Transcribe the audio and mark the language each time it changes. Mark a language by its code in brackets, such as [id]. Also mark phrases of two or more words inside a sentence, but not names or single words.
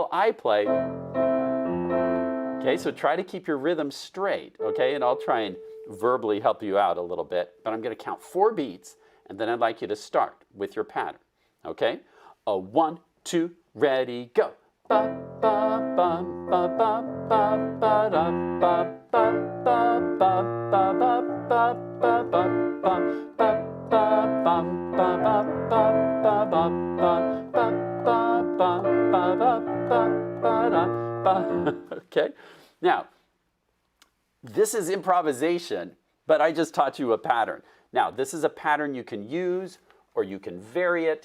[en] I play. Okay, so try to keep your rhythm straight, okay? And I'll try and verbally help you out a little bit, but I'm going to count 4 beats, and then I'd like you to start with your pattern, okay? A 1, 2, ready, go. Ba ba ba ba ba ba ba da ba ba ba ba ba ba ba ba ba ba ba ba Okay, now this is improvisation, but I just taught you a pattern. Now, this is a pattern you can use or you can vary it.